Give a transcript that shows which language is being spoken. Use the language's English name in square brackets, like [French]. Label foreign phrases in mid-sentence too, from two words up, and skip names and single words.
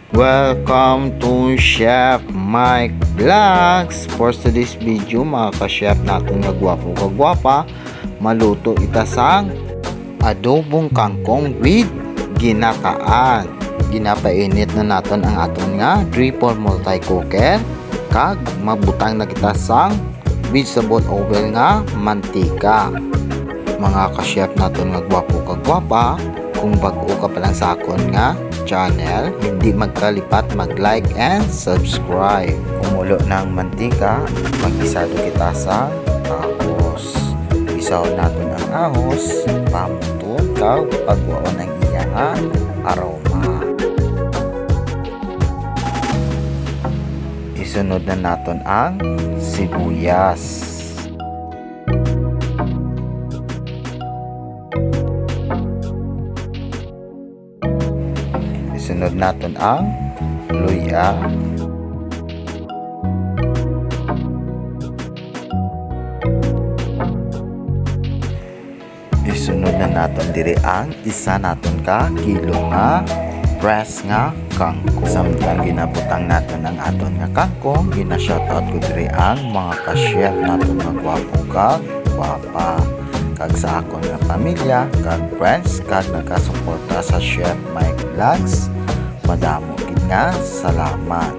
[English] Welcome to Chef Mike Vlogs. For today's video [Hiligaynon] mga ka-chef natin nga gwapo kagwapa, maluto itasang adobong kangkong with ginataan. Ginapainit na natin ang aton nga 3-4 multi-cooker kag mabutang na kitasang [English] vegetable oil [Hiligaynon] nga mantika. Mga ka-chef natin nga gwapo kagwapa, kung bago ka pa lang sa akon nga channel, hindi magkalipat mag- [English] like and subscribe. [Hiligaynon] Kumulo ng mantika, mag-isado kita sa ahos. Isaw natin ang ahos, pamutod ka pagwaon ng iyang aroma. Isunod na natin ang sibuyas. Isunod natin ang luya. Isunod na natin diri ang isa natin ka kilo nga fresh nga kangkong. Samtang ginabutang natin ang aton nga kangkong, gina-shoutout ko diri ang mga ka-chef natin nga gwapo kag gwapa. Kag sa akon nga pamilya, kag friends, kag nagkasuporta sa Chef Mike Vlogs, madamo gid nga salamat.